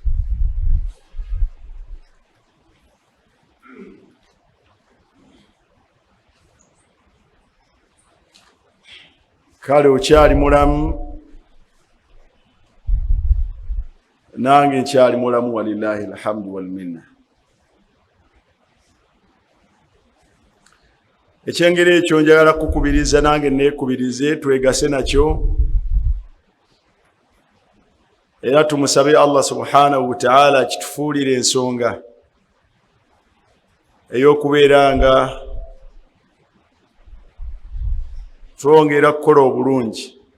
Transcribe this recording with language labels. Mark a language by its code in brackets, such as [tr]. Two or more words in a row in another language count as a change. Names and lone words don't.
[lg] Kale okyali mulamu, nange nkyali mulamu, [ar] ولله الحمد والمنة. [lg] Ekyengeri ekyo njagala kukubiriza nange neekubirize twegase nakyo, era tumusabe Allah [ar] سبحانه وتعالى [lg] kitufuulire ensonga ey'okubeera nga twongera kukola obulungi.